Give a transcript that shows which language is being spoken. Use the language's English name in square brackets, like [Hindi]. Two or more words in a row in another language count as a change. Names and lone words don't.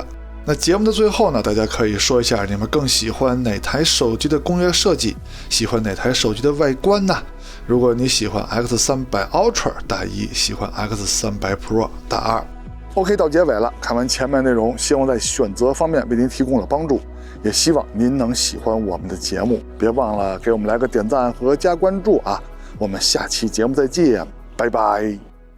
[Chinese] 那節目的最後呢，大家可以說一下你們更喜歡哪台手機的工業設計，喜歡哪台手機的外觀呢？如果你喜歡 X300 Ultra 打1，喜歡 X300 Pro 打2。OK， 到結尾了，看完前面內容，希望在選擇方面為您提供了幫助，也希望您能喜歡我們的節目，別忘了給我們來個點讚和加關注啊！我們下期節目再見，拜拜。